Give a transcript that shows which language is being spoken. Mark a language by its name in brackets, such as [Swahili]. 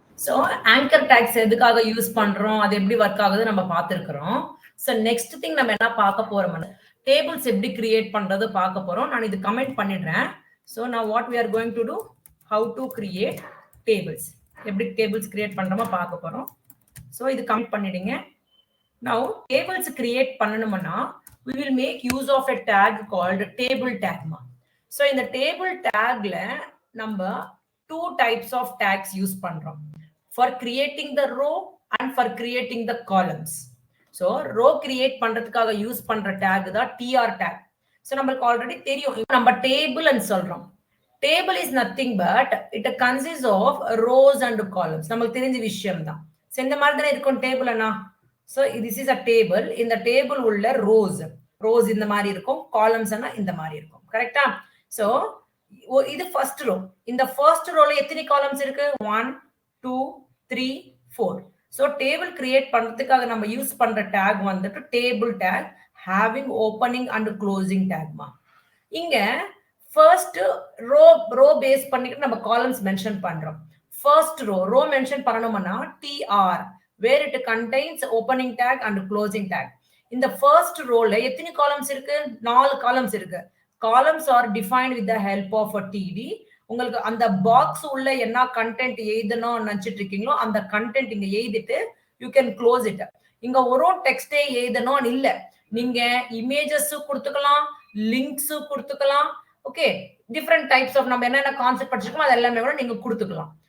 [Tamil] So anchor tax எதுக்காக use பண்றோம், அது எப்படி ஒர்க் ஆகுது நம்ம பார்த்துருக்கிறோம். ஸோ நெக்ஸ்ட் திங் நம்ம என்ன பார்க்க போறோம், டேபிள்ஸ் எப்படி கிரியேட் பண்றது பார்க்க போறோம். நான் இது கமெண்ட் பண்ணிடுறேன். ஸோ நான் what we are going to two, how to create tables, எப்படி டேபிள்ஸ் கிரியேட் பண்றோமா பார்க்க போறோம். ஸோ இது கமெண்ட் பண்ணிடுங்க. [English] Now tables create பண்ணனும்னா we will make use of a tag called table tag. So in the table tagல நம்ம 2 types of tags use பண்றோம், for creating the row and for creating the columns. [Tamil] So row create பண்றதுக்காக use பண்ற tag தான் tr tag. So நமக்கு already தெரியும், நம்ம table ன்னு சொல்றோம். [English] Table is nothing but it consists of rows and columns. [Tamil] நமக்கு தெரிஞ்ச விஷயம் தான். So இந்த மாதிரி தானே இருக்கும் டேபிள்னா. So this is a table. இந்த டேபிள் உள்ள rows இந்த மாதிரி இருக்கும், columns இந்த மாதிரி இருக்கும். கரெக்ட்டா? So இது ஃபர்ஸ்ட் ரோ. இந்த ஃபர்ஸ்ட் ரோல எத்தனை காலம்ஸ் இருக்கு? 1 2 3 4. So டேபிள் கிரியேட் பண்றதுக்காக நம்ம யூஸ் பண்ற டாக் வந்துட்டு table talk having opening and closing tag. இங்க ஃபர்ஸ்ட் ரோ பேஸ் பண்ணிட்டு நம்ம காலம்ஸ் மென்ஷன் பண்றோம். ஃபர்ஸ்ட் ரோ மென்ஷன் பண்ணனும்னா tr, where it contains opening tag and closing tag. இந்த first rowல எத்தனை columns இருக்கு? 4 columns இருக்கு. Columns are defined with the help of a td. உங்களுக்கு அந்த பாக்ஸ் உள்ள என்ன கண்டென்ட் எழுதணும் நினைச்சிட்டு இருக்கீங்களோ அந்த கண்டென்ட் இங்க எழுதிட்டு யூ கேன் க்ளோஸ் இட். இங்க ஒரு டெக்ஸ்டே எழுதணும் இல்ல, நீங்க இமேஜஸ் கொடுத்துக்கலாம், லிங்க்ஸ் கொடுத்துக்கலாம். ஓகே, டிஃப்ரெண்ட் டைப்ஸ் ஆஃப் நம்ம என்னென்ன கான்செப்ட் படிச்சிருக்கோம் அது எல்லாமே கூட நீங்க கொடுத்துக்கலாம்.